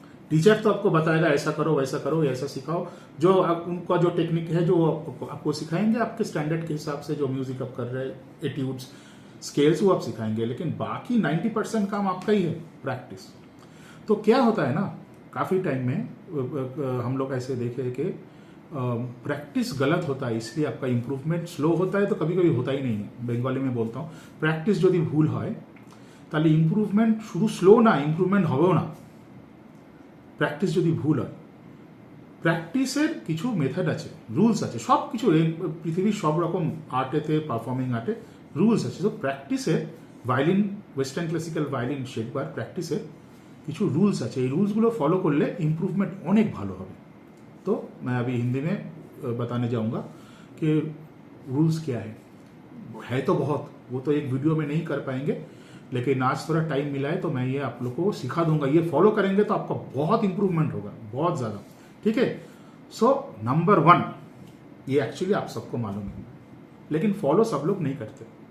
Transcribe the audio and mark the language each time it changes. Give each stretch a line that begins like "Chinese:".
Hindi: Teacher तो आपको बताएगा ऐसा करो वैसा करो, ऐसा सिखाओ, जो उनका जो टेक्निक है जो आपको सिखाएंगे आपके स्टैंडर्ड के हिसाब से, जो म्यूजिक आप कर रहे हैं, एट्यूड्स, स्केल्स, वो आप सिखाएंगे। लेकिन बाकी 90% काम आपका ही है, प्रैक्टिस। तो क्या होता है ना, काफी टाइम में हम लोग ऐसे देखे कि प्रैक्टिस गलत होता है, इसलिए आपका इंप्रूवमेंट स्लो होता है, तो कभी कभी होता ही नहीं है। बंगाली में बोलता हूँ,
Bangla: प्रैक्टिस যদি ভুল হয় তাহলে ইম্প্রুভমেন্ট শুধু স্লো না, ইম্প্রুভমেন্ট হবেও না। প্র্যাকটিস যদি ভুল হয়, প্র্যাকটিসের কিছু মেথড আছে, রুলস আছে, সব কিছু পৃথিবীর সব রকম আর্টেতে, পারফর্মিং আর্টে রুলস আছে। তো প্র্যাকটিসের ভায়োলিন, ওয়েস্টার্ন ক্লাসিক্যাল ভায়োলিন শেখবার প্র্যাকটিসের কিছু রুলস আছে। এই রুলসগুলো ফলো করলে ইম্প্রুভমেন্ট অনেক ভালো হবে।
Hindi: तो मैं अभी हिंदी में बताने जाऊंगा कि रूल्स क्या है तो बहुत, वो तो एक वीडियो में नहीं कर पाएंगे, लेकिन आज थोड़ा टाइम मिला है तो मैं ये आप लोगों को सिखा दूंगा। ये फॉलो करेंगे तो आपका बहुत इंप्रूवमेंट होगा, बहुत ज्यादा। ठीक है, सो नंबर 1, ये एक्चुअली आप सबको मालूम है लेकिन फॉलो सब लोग नहीं करते।